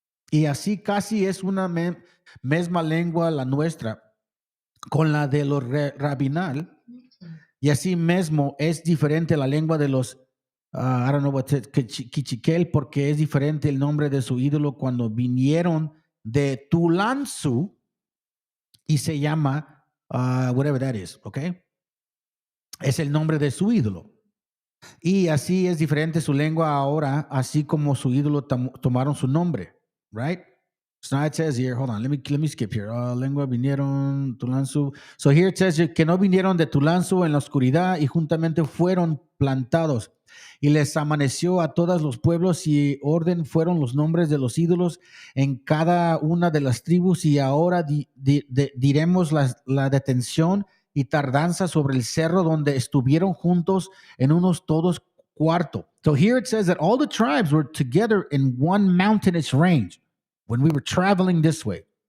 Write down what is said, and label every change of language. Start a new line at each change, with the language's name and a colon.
Spanish: Y así casi es una misma lengua la nuestra con la de los Rabinal, y así mismo es diferente la lengua de los
English: I don't know what
Spanish: Quichiquel, porque es diferente el nombre de su ídolo cuando vinieron de Tulansu, y se llama
English: whatever that is, okay?
Spanish: Es el nombre de su ídolo. Y así es diferente su lengua ahora, así como su ídolo tomaron su nombre, right?
English: So now it says here, hold on, let me skip here.
Spanish: Lengua vinieron Tulansu.
English: So here it says
Spanish: que no vinieron de Tulansu en la oscuridad y juntamente fueron plantados. Y les amaneció a todos los pueblos y orden fueron los nombres de los ídolos en cada una de las tribus. Y ahora diremos la detención y tardanza sobre el cerro donde estuvieron juntos en unos todos cuarto.
English: So here it says that all the tribes were together in one mountainous range when we were traveling this way.